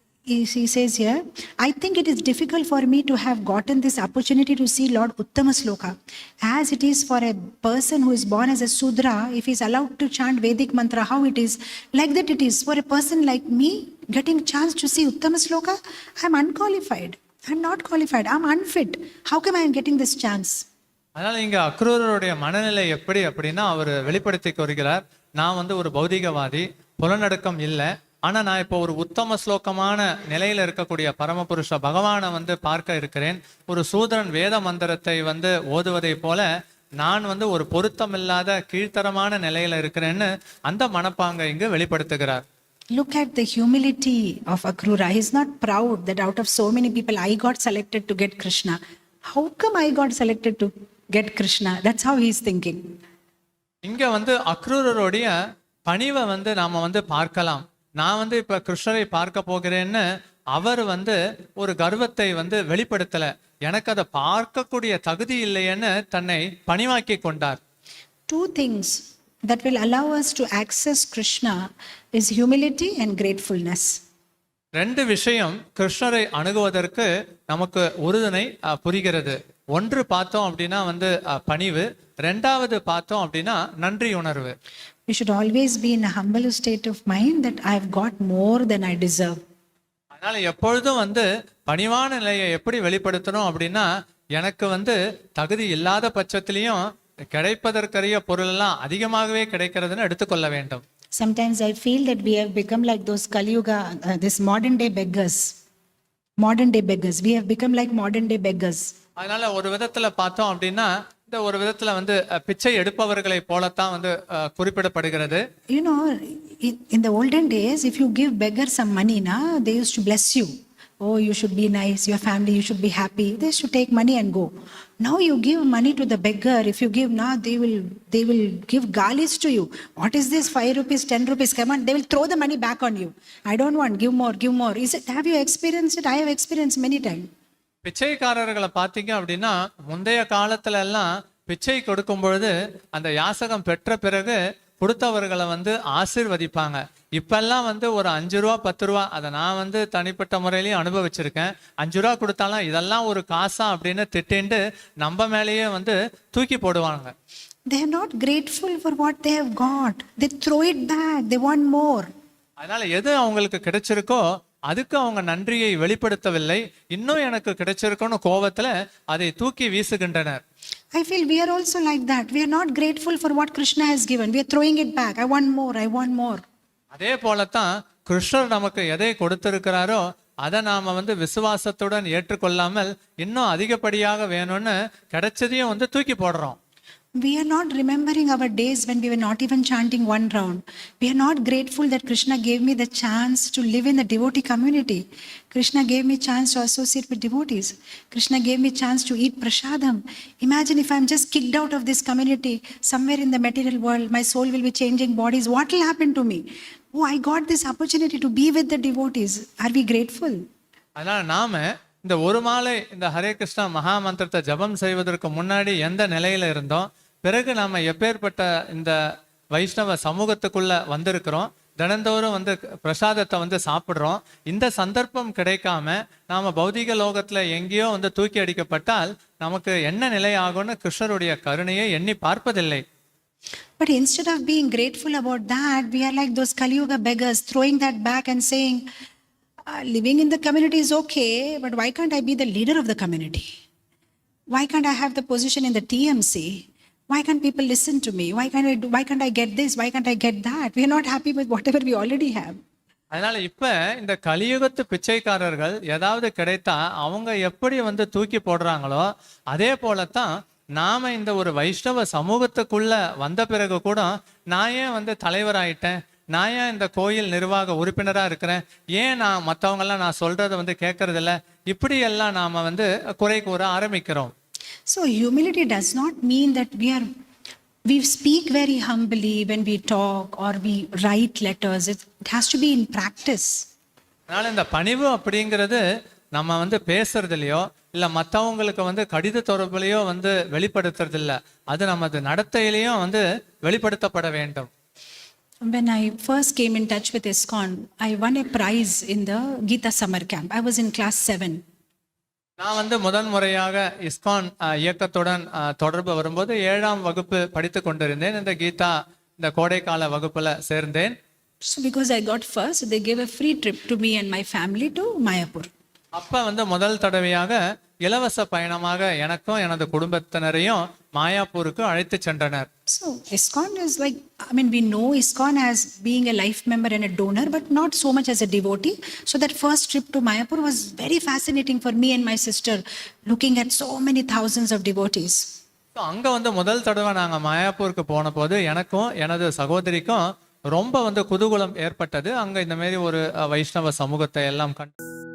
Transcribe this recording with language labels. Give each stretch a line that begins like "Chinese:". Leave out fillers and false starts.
English: He says here, I think it is difficult for me to have gotten this opportunity to see Lord Uttama Sloka. As it is for a person who is born as a Sudra, if he is allowed to chant Vedic mantra, how it is, like that it is for a person like me, getting chance to see Uttama Sloka, I am unqualified. I am not qualified. I am unfit. How come I am getting this chance?
Tamil: அதனால இங்க அக்ரூரருடைய மனநிலை எப்படி அப்படின்னா அவர் வெளிப்படுத்தி வருகிறார், நான் வந்து ஒரு பௌதிகவாதி, புலனடக்கம் இல்லை, ஆனா நான் இப்போ ஒரு உத்தம ஸ்லோகமான நிலையில இருக்கக்கூடிய பரமபுருஷ பகவானை வந்து பார்க்க இருக்கிறேன். ஒரு சூதரன் வேத மந்திரத்தை வந்து ஓதுவதை போல நான் வந்து ஒரு பொருத்தமில்லாத கீழ்த்தரமான நிலையில இருக்கிறேன்னு அந்த மனப்பாங்க இங்கு வெளிப்படுத்துகிறார்.
English: Look at the humility of Akrura. He is not proud that out of so many people I got selected to get Krishna. How come I got selected to get Krishna? That's how he is thinking.
Tamil: இங்க வந்து அக்ரூரருடைய பணிவை வந்து நாம வந்து பார்க்கலாம். நான் வந்து இப்ப கிருஷ்ணரை பார்க்க போகிறேன்னு அவர் வந்து ஒரு கர்வத்தை வந்து வெளிப்படுத்தல, எனக்கு அதை பார்க்கக்கூடிய தகுதி இல்லைன்னு தன்னை பணிவாக்கி கொண்டார்.
English: Two things that will allow us to access Krishna is humility and gratefulness.
Tamil: ரெண்டு விஷயம் கிருஷ்ணரை அணுகுவதற்கு நமக்கு உறுதுணை புரிகிறது. ஒன்று பார்த்தோம் அப்படின்னா வந்து பணிவு, ரெண்டாவது பார்த்தோம் அப்படின்னா நன்றி உணர்வு.
English: We should always be in a humble state of mind that I have got more than I deserve.
Tamil: அதனால எப்பொழுதும் வந்து பணிவான நிலையை எப்படி வெளிப்படுத்தணும் அப்படின்னா எனக்கு வந்து தகுதி இல்லாத பட்சத்திலையும் கிடைப்பதற்கரிய பொருள் எல்லாம் அதிகமாகவே கிடைக்கிறதுன்னு எடுத்துக்கொள்ள வேண்டும்.
English: Sometimes I feel that we have become like those Kali Yuga, this modern day beggars. Modern day beggars. We have become like modern day beggars.
Tamil: அதனால ஒரு விதத்துல பார்த்தோம் அப்படின்னா இந்த ஒரு விதத்துல வந்து பிச்சை எடுப்பவர்களை போலத்தான் வந்து குறிப்பிடப்படுகிறது.
English: You know, in the olden days, if you give beggars some money, they used to bless you. Oh, you should be nice, your family, you should be happy. They should take money and go. Now you give money to the beggar. If you give now, they will give galis to you. What is this? 5 rupees, 10 rupees. Come on, they will throw the money back on you. I don't want. Give more, give more. Have you experienced it? I have experienced many times.
Tamil: பிச்சைக்காரர்களை பார்த்தீங்க அப்படின்னா முந்தைய காலத்துல எல்லாம் பிச்சை கொடுக்கும் பொழுது அந்த யாசகம் பெற்ற பிறகு கொடுத்தவர்களை வந்து ஆசீர்வதிப்பாங்க. இப்பெல்லாம் வந்து ஒரு 5 ரூபா 10 ரூபா, அதை நான் வந்து தனிப்பட்ட முறையிலையும் அனுபவிச்சிருக்கேன். 5 ரூபா கொடுத்தாலும் இதெல்லாம் ஒரு காசா அப்படின்னு திட்டிண்டு நம்ம மேலேயே வந்து தூக்கி போடுவாங்க.
English: They are not grateful for what they have got. They throw it back. They want more.
Tamil: அதனால எது அவங்களுக்கு கிடைச்சிருக்கோ அதுக்கு அவங்க நன்றியை வெளிப்படுத்தவில்லை, இன்னும் எனக்கு கிடைச்சிருக்கோன்னு கோபத்துல அதை தூக்கி வீசுகின்றனர்.
English: I feel we are also like that. We are not grateful for what Krishna has given. We are throwing it back. I want more. I want more.
Tamil: அதே போலத்தான் கிருஷ்ணர் நமக்கு எதை கொடுத்திருக்கிறாரோ அதை நாம வந்து விசுவாசத்துடன் ஏற்றுக்கொள்ளாமல் இன்னும் அதிகப்படியாக வேணும்னு கிடைச்சதையும் வந்து தூக்கி போடுறோம்.
English: We are not remembering our days when we were not even chanting one round. We are not grateful that Krishna gave me the chance to live in the devotee community. Krishna gave me chance to associate with devotees. Krishna gave me chance to eat prasadam. Imagine if I am just kicked out of this community, somewhere in the material world, my soul will be changing bodies. What will happen to me? Oh, I got this opportunity to be with the devotees. Are we grateful?
Tamil: அதனால நாம இந்த ஒரு மாலை இந்த ஹரே கிருஷ்ணா மகா மந்திரத்தை ஜபம் செய்வதற்கு முன்னாடி எந்த நிலையில இருந்தோம், பிறகு நாம எப்பேற்பட்ட இந்த வைஷ்ணவ சமூகத்துக்குள்ள வந்திருக்கிறோம், தினந்தோறும் வந்து பிரசாதத்தை வந்து சாப்பிட்றோம். இந்த சந்தர்ப்பம் கிடைக்காம நாம பௌதிக லோகத்துல எங்கேயோ வந்து தூக்கி அடிக்கப்பட்டால் நமக்கு என்ன நிலை ஆகும்னு கிருஷ்ணருடைய கருணையை எண்ணி பார்ப்பதில்லை.
English: But instead of being grateful about that, we are like those Kali Yuga beggars, throwing that back and saying, living in the community is okay, but why can't I be the leader of the community? Why can't I have the position in the TMC? Why can't people listen to me? Why can't I get this? Why can't I get that? We are not happy with whatever we already have.
Tamil: அதனால இப்ப இந்த கலியுகத்து பிச்சைக்காரர்கள் ஏதாவது கிடைத்தா அவங்க எப்படி வந்து தூக்கி போடுறாங்களோ அதே போலத்தான் நாம இந்த ஒரு வைஷ்ணவ சமூகத்துக்குள்ள வந்த பிறகு கூட நான் ஏன் வந்து தலைவராயிட்டேன், நான் ஏன் இந்த கோயில் நிர்வாக உறுப்பினரா இருக்கிறேன், ஏன் நான் மற்றவங்கெல்லாம் நான் சொல்றதை வந்து கேட்கறது இல்லை, இப்படி எல்லாம் நாம வந்து குறை கூற ஆரம்பிக்கிறோம்.
English: So humility does not mean that we speak very humbly when we talk or we write letters. It has to be in practice.
Tamil: அதனால இந்த பணிவு அப்படிங்கிறது நம்ம வந்து பேசுறதுலையோ இல்ல மற்றவங்களுக்கு வந்து கடித தொடர்புலையோ வந்து வெளிப்படுத்துறது இல்லை, அது நமது நடத்தையிலையும் வந்து வெளிப்படுத்தப்பட வேண்டும்.
English: When I first came in touch with ISKCON, I won a prize in the Gita Summer Camp. I was in class 7.
Tamil: நான் வந்து முதன் முறையாக இஸ்கான் இயக்கத்துடன் தொடர்பு வரும்போது 7ஆம் வகுப்பு படித்து கொண்டிருந்தேன். இந்த கீதா இந்த கோடைக்கால வகுப்புல சேர்ந்தேன்.
English: So because I got first, they gave a free trip to me and my family to Mayapur.
Tamil: அப்ப வந்து முதல் தடவையாக இலவச பயணமாக எனக்கும் எனது குடும்பத்தினரையும் மாயாப்பூருக்கு அழைத்து சென்றனர்.
English: So ISKCON is like, I mean, we know ISKCON as being a life member and a donor, but not so much as a devotee. So that first trip to Mayapur was very fascinating for me and my sister, looking at so many thousands of devotees.
Tamil: அங்க வந்து முதல் தடவை நாங்க மாயாப்பூருக்கு போன போது எனக்கும் எனது சகோதரிக்கும் ரொம்ப வந்து குதூகலம் ஏற்பட்டது. அங்க இந்த மாதிரி ஒரு வைஷ்ணவ சமூகத்தை எல்லாம் கண்டு